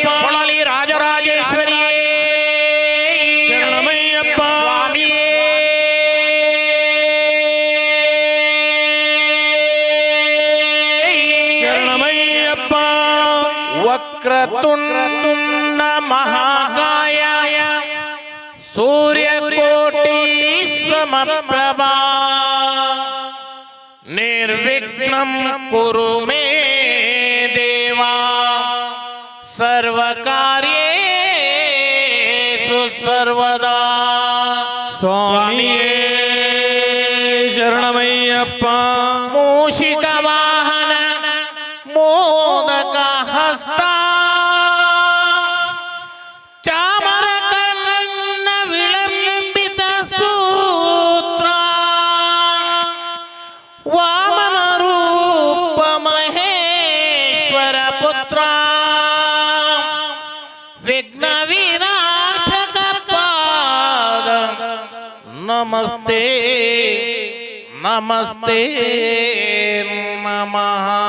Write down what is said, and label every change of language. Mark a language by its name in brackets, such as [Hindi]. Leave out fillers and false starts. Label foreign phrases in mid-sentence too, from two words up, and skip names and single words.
[Kannada] ಹೊಳಲಿ ರಾಜರಾಜೇಶ್ವರಿಯೇ ಶರಣಮಯ್ಯಪ್ಪ ಸ್ವಾಮಿಯೇ ಶರಣಮಯ್ಯಪ್ಪ [Sanskrit] ವಕ್ರತುಂಡ ಮಹಾಕಾಯ ಸೂರ್ಯಕೋಟಿ ಸಮಪ್ರಭಾ ನಿರ್ವಿಘ್ನಂ ಕುರು ಮೇ ದೇವಾ ಸರ್ವಕಾರ್ಯೇಷು ಸರ್ವದಾ [Kannada] ಸ್ವಾಮಿಯೇ ಶರಣಮಯ್ಯಪ್ಪ [Sanskrit] ಮೂಷಿಕ ವಾಹನ ಮೋದಕ ಹಸ್ತ ಚಾಮರ ಕರ್ಣ ವಿಳಂಬಿತ ಸೂತ್ರ ವಾಮನ ರೂಪ ಮಹೇಶ್ವರ ಪುತ್ರ ವಿಘ್ನ ವಿನಾಶಕ ಪಾದ ನಮಸ್ತೆ ನಮಸ್ತೆ ನಮಃ